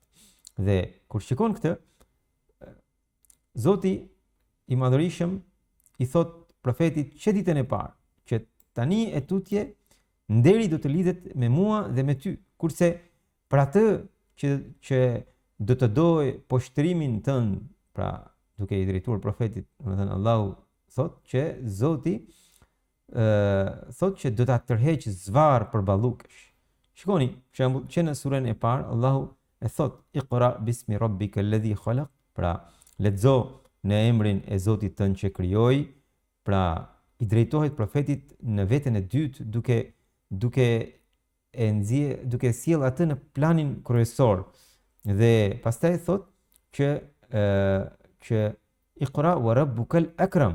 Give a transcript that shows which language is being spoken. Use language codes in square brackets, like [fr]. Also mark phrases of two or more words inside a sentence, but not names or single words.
[sq] Dhe kur shikon këtë, Zoti i Madhërisëm i thot profetit që ditën e parë, që tani e tutje nderi do të lidhet me mua dhe me ty, kurse për atë që do të doj poshtërimin tënd, pra duke i drejtuar profetit, domethënë Allahu thot që Zoti thot që do ta tërheq zvarr për ballukësh. Shikoni, për shembull, që në surën e parë Allahu e thot [ar] اقرأ باسم ربك الذي خلق, [sq] pra lexo në emrin e Zotit tënd që krijoi, pra i drejtohet profetit në veten e dytë duke sjell atë në planin kryesor. Dhe pastaj thot që [ar] اقرأ وربك الأكرم.